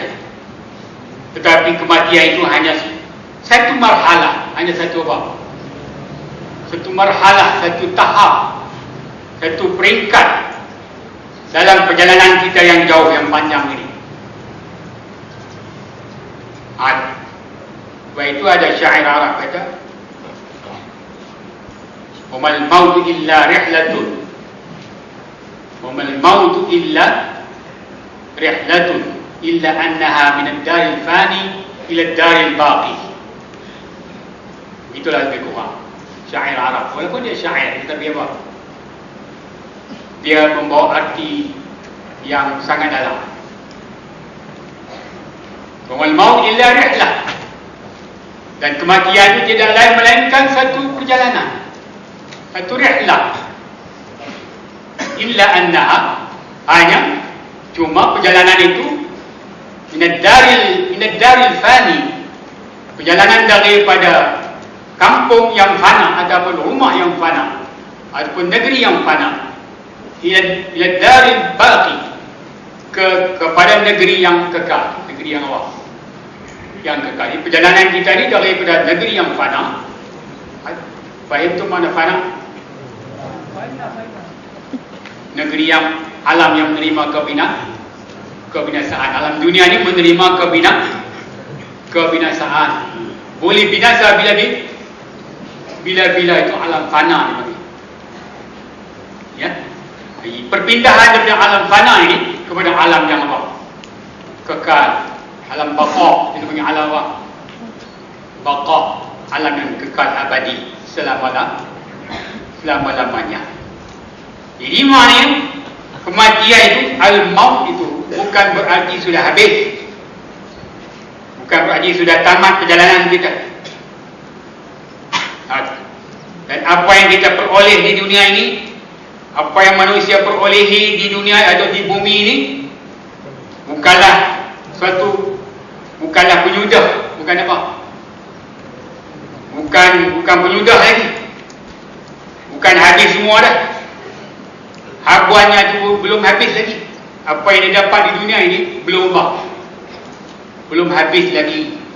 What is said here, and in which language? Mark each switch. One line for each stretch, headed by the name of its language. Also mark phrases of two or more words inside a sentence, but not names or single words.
Malay: Tetapi kematian itu hanya satu marhalah, hanya satu apa? Satu marhalah, satu tahap, satu peringkat dalam perjalanan kita yang jauh, yang panjang ini. Sebab itu ada syair Arab kata,
Arabic: "وما الموت إلا رحلة، وما الموت إلا رحلة، إلا أنها من الدار الفاني إلى الدار الباقي."
Malay: Itulah lebih kurang syair Arab. Walaupun dia syair, tetapi apa? Dia membawa arti yang sangat dalam.
Arabic: وما الموت إلا رحلة,
Malay: dan kematian itu tidak lain melainkan satu perjalanan, satu rihlah.
Arabic: إلا أنها,
Malay: hanya cuma perjalanan itu
Arabic: من الدار الفاني,
Malay: perjalanan daripada kampung yang fana ataupun rumah yang fana ataupun negeri yang fana,
Arabic: إلى الدار الباقي,
Malay: kepada negeri yang kekal, negeri yang awal, yang kekal. Perjalanan kita ini daripada negeri yang fana. Faham tu mana fana? Negeri yang alam yang menerima kebinasaan. Alam dunia ini menerima kebinasaan. Boleh binasa bila-bila, itu alam fana ni. Ya. Perpindahan daripada alam fana ini kepada alam yang apa? Kekal. Alam baqa, kita panggil alam apa? Baqa, alam yang kekal abadi selama-lamanya. Jadi maknanya kematian itu, al-maut itu bukan berarti sudah habis, bukan berarti sudah tamat perjalanan kita. Dan apa yang kita peroleh di dunia ini, apa yang manusia perolehi di dunia atau di bumi ini, bukanlah penyudah, bukan apa? Bukan penyudah lagi. Bukan habis semua dah. Habuannya tu belum habis lagi. Apa yang dia dapat di dunia ini belum habis lagi.